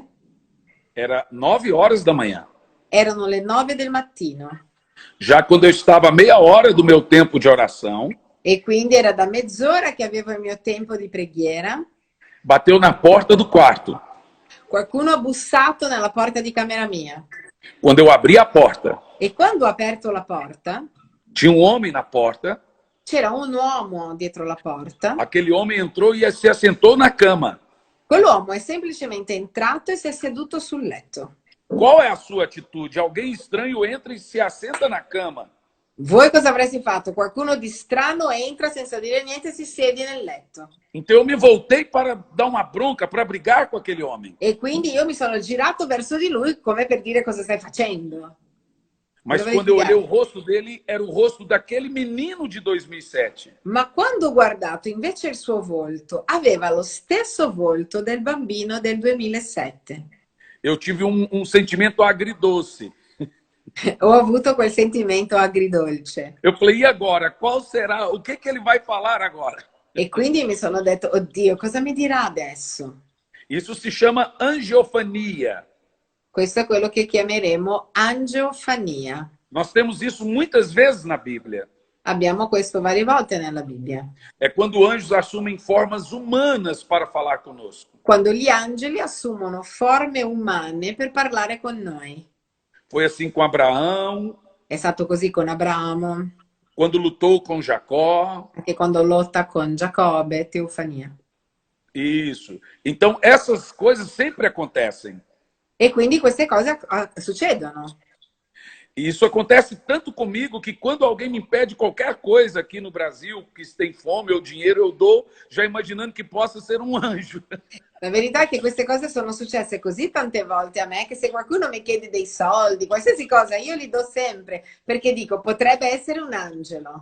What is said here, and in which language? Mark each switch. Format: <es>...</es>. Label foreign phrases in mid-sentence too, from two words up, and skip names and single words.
<pt>Era 9 horas da manhã.</pt> <it>Erano le 9 del mattino.</it> <pt>Já quando eu estava a meia hora do meu tempo de oração.</pt> <it>E quindi era da mezz'ora che avevo il mio tempo di preghiera.</it> <pt>Bateu na porta do quarto.</pt> <it>Qualcuno ha bussato nella porta di camera mia.</it> <pt>Quando eu abri a porta.</pt> <it>E quando ho aperto la porta,</it> <pt>tinha um homem na porta.</pt> <it>C'era un uomo dietro la porta.</it> <pt>Aquele homem entrou e se assentou na cama.</pt> <it>Quell'uomo è semplicemente entrato e si è seduto sul letto.</it> <pt>Qual é a sua atitude? Alguém estranho entra e se assenta na cama.</pt> <it>Voi cosa avreste fatto? Qualcuno di strano entra senza dire niente e si siede nel letto.</it> <pt>Então eu me voltei para dar uma bronca, para brigar com aquele homem.</pt> <it>E quindi io mi sono girato verso di lui come per dire cosa stai facendo.</it> <pt>Mas quando eu olhei o rosto dele, era o rosto daquele menino de 2007.</pt> <it>Ma quando ho guardato invece il suo volto, aveva lo stesso volto del bambino del 2007.</it> <pt>Eu tive um sentimento agridoce.</pt> <it>Ho avuto quel sentimento agridolce.</it> <pt>Eu falei, e agora? Qual será? O que ele vai falar agora?</pt> <it>E quindi mi sono detto, oddio, cosa mi dirà adesso?</it> <pt>Isso se chama angiofania.</pt> <it>Questo è quello che chiameremo angiofania.</it> <pt>Nós temos isso muitas vezes na Bíblia.</pt> <it>Abbiamo questo varie volte nella Bibbia.</it> <pt>É quando anjos assumem formas humanas para falar conosco.</pt> <it>Quando gli angeli assumono forme umane per parlare con noi.</it> <pt>Foi assim com Abraão.</pt> <it>È stato così con Abramo.</it> <pt>Quando lutou com Jacó.</pt> <it>Anche quando lotta con Giacobbe, teofania.</it> <pt>Isso. Então, essas coisas sempre acontecem.</pt> <it>E quindi queste cose succedono.</it> <pt>E isso acontece tanto comigo que quando alguém me pede qualquer coisa aqui no Brasil, que tem fome ou dinheiro, eu dou, já imaginando que possa ser um anjo.</pt> <it>La verità è che queste cose sono successe così tante volte a me che se qualcuno mi chiede dei soldi, qualsiasi cosa, io li do sempre, perché dico, potrebbe essere un angelo.</it>